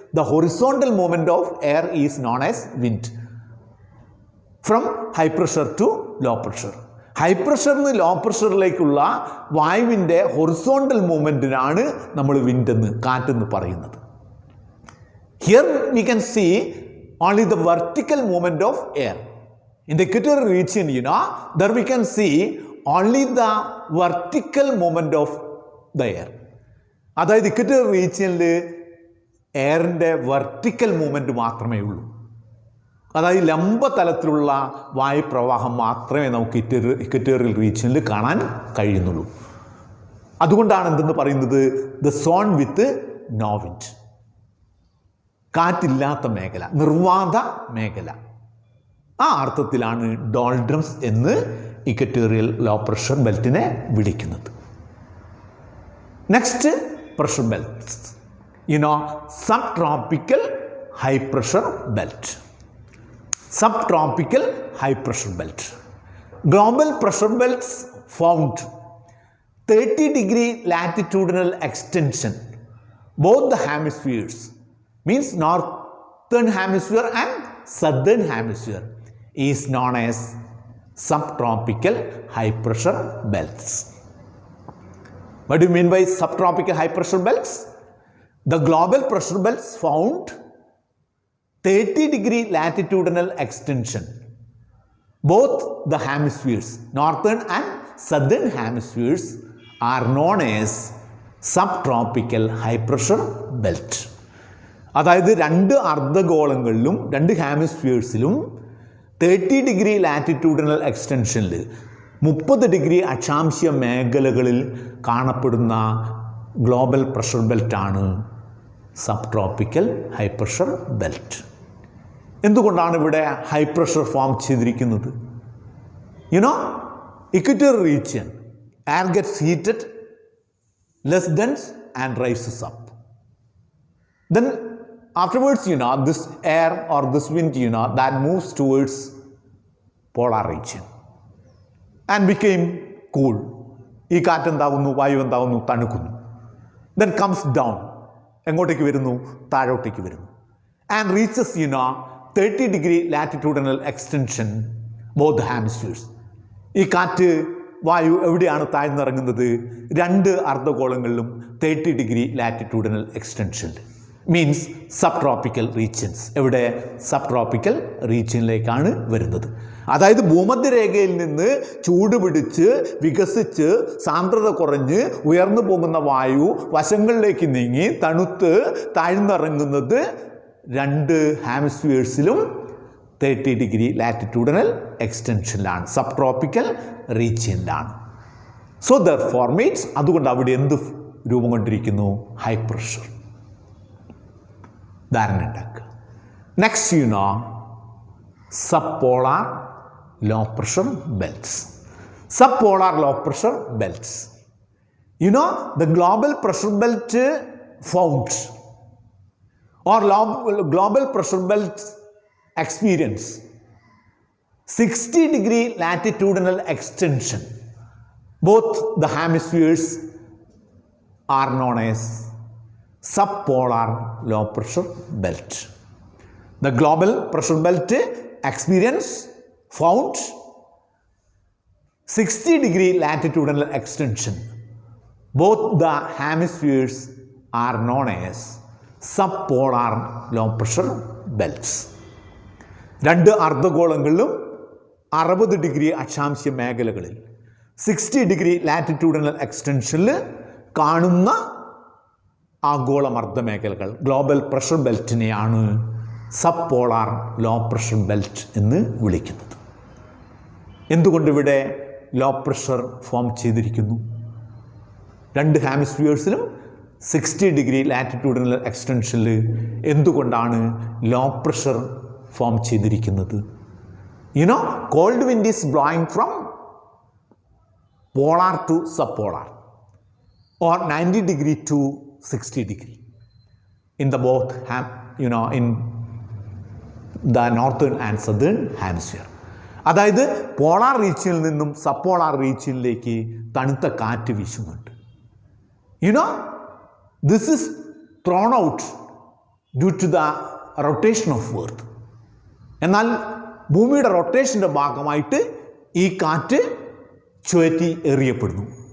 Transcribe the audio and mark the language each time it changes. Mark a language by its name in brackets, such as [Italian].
[English] The horizontal movement of air is known as wind from high pressure to low pressure. [Malayalam] High പ്രഷറിൽ നിന്ന് law പ്രഷറിലേക്കുള്ള വായുവിൻ്റെ horizontal മൂവ്മെൻറ്റിനാണ് നമ്മൾ wind എന്ന്, കാറ്റെന്ന് പറയുന്നത്. [English] Here we can see only the vertical movement of air. In the equatorial region, there we can see only the vertical movement of the air. [Malayalam] അതായത് equatorial റീജിയനിൽ എയറിൻ്റെ vertical movement മാത്രമേ ഉള്ളൂ. അതായത് ലംബ തലത്തിലുള്ള വായുപ്രവാഹം മാത്രമേ നമുക്ക് ഇക്വറ്റോറിയൽ റീജിയനിൽ കാണാൻ കഴിയുന്നുള്ളൂ. അതുകൊണ്ടാണ് എന്തെന്ന് പറയുന്നത്? [English] The zone with no wind. [Malayalam] കാറ്റില്ലാത്ത മേഖല, നിർവാത മേഖല. ആ അർത്ഥത്തിലാണ് ഡോൾഡ്രംസ് എന്ന് ഇക്വറ്റോറിയൽ ലോ പ്രഷർ ബെൽറ്റിനെ വിളിക്കുന്നത്. [English] Next pressure belts, subtropical high pressure belt. Subtropical high pressure belt. Global pressure belts found 30-degree latitudinal extension both the hemispheres, means northern hemisphere and southern hemisphere, is known as subtropical high pressure belts. What do you mean by subtropical high pressure belts? The global pressure belts found 30-degree latitudinal extension both the hemispheres, northern and southern hemispheres, are known as subtropical high pressure belt. [Malayalam] അതായത് രണ്ട് അർദ്ധഗോളങ്ങളിലും രണ്ട് ഹാമിസ്ഫിയേഴ്സിലും 30-degree latitudinal എക്സ്റ്റൻഷനിൽ 30 degree അക്ഷാംശീയ മേഖലകളിൽ കാണപ്പെടുന്ന global pressure ബെൽറ്റാണ് സബ്ട്രോപ്പിക്കൽ high pressure belt. എന്തുകൊണ്ടാണ് ഇവിടെ high pressure form ചെയ്തിരിക്കുന്നത്? [English] Equatorial region, air gets heated, less dense and rises up. Then afterwards, this air or this wind, that moves towards polar region and became cool. [Malayalam] ഈ കാറ്റ് എന്താകുന്നു? വായു എന്താകുന്നു? തണുക്കുന്നു. [English] Then comes down. [Malayalam] എങ്ങോട്ടേക്ക് വരുന്നു? താഴോട്ടേക്ക് വരുന്നു. [English] And reaches, 30-degree latitudinal extension both the hemispheres. [Malayalam] ഈ കാറ്റ് വായു എവിടെയാണ് താഴ്ന്നിറങ്ങുന്നത്? രണ്ട് അർദ്ധഗോളങ്ങളിലും [English] 30-degree latitudinal extension. Means subtropical regions. [Malayalam] എവിടെ? സബ്ട്രോപ്പിക്കൽ റീജിയനിലേക്കാണ് വരുന്നത്. അതായത് ഭൂമധ്യരേഖയിൽ നിന്ന് ചൂട് പിടിച്ച് വികസിച്ച് സാന്ദ്രത കുറഞ്ഞ് ഉയർന്നു പോകുന്ന വായു വശങ്ങളിലേക്ക് നീങ്ങി തണുത്ത് താഴ്ന്നിറങ്ങുന്നത് രണ്ട് ഹാമിസ്ഫിയേഴ്സിലും 30-degree ലാറ്റിറ്റ്യൂഡിനൽ എക്സ്റ്റൻഷനിലാണ്, സബ്ട്രോപ്പിക്കൽ റീജിയനിലാണ്. [English] so there formates, [Malayalam] അതുകൊണ്ട് അവിടെ എന്ത് രൂപം കൊണ്ടിരിക്കുന്നു? [English] High pressure. [Malayalam] ധാരണ ഉണ്ടാക്കുക. [English] Next subpolar low pressure belts. Subpolar low pressure belts. The global pressure belt found or global pressure belt experience 60-degree latitudinal extension. Both the hemispheres are known as subpolar low pressure belt. The global pressure belt experience found 60-degree latitudinal extension. Both the hemispheres are known as subpolar low pressure belts. [Malayalam] രണ്ട് അർദ്ധഗോളങ്ങളിലും 60 degree അക്ഷാംശ മേഖലകളിൽ 60-degree latitudinal എക്സ്റ്റൻഷനിൽ കാണുന്ന ആഗോളമർദ്ദ മേഖലകൾ, global pressure ബെൽറ്റിനെയാണ് sub polar low pressure belt എന്ന് വിളിക്കുന്നത്. എന്തുകൊണ്ടിവിടെ low pressure form ചെയ്തിരിക്കുന്നു? രണ്ട് ഹാമിസ്ഫിയേഴ്സിലും 60 degree latitudinal എക്സ്റ്റൻഷനിൽ എന്തുകൊണ്ടാണ് low pressure form ചെയ്തിരിക്കുന്നത്? [English] Cold wind is blowing from polar to subpolar or 90 degree to 60 degree in the both in the northern and southern hemisphere. [Malayalam] അതായത് polar റീജിയനിൽ നിന്നും sub polar റീജിയനിലേക്ക് തണുത്ത കാറ്റ് വീശുന്നുണ്ട്. [English] This is thrown out due to the rotation of earth. [Malayalam] എന്നാൽ ഭൂമിയുടെ റൊട്ടേഷൻ്റെ ഭാഗമായിട്ട് ഈ കാറ്റ് ചുഴറ്റി എറിയപ്പെടുന്നു.